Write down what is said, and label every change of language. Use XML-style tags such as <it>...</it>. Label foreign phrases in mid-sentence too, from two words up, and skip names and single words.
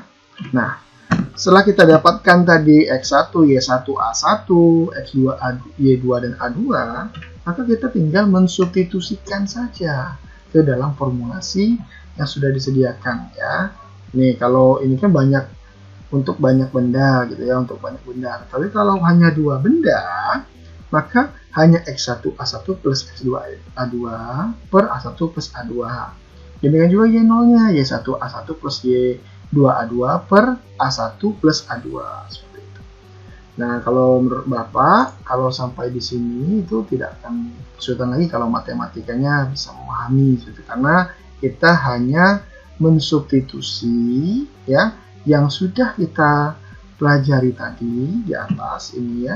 <id>Nah, setelah kita dapatkan tadi X1, Y1, A1, X2, Y2, dan A2, maka kita tinggal mensubstitusikan saja ke dalam formulasi yang sudah disediakan ya. Nih, kalau ini kan banyak untuk banyak benda gitu ya, untuk banyak benda. Tapi kalau hanya dua benda, maka hanya X1 A1 plus X2 A2 per A1 plus A2. Demikian juga Y0-nya, Y1 A1 plus Y2 A2 per A1 plus A2 seperti itu. Nah, kalau menurut Bapak, kalau sampai di sini itu tidak akan kesulitan lagi kalau matematikanya bisa memahami gitu, karena kita hanya mensubstitusi ya yang sudah kita pelajari tadi di atas ini ya.</id>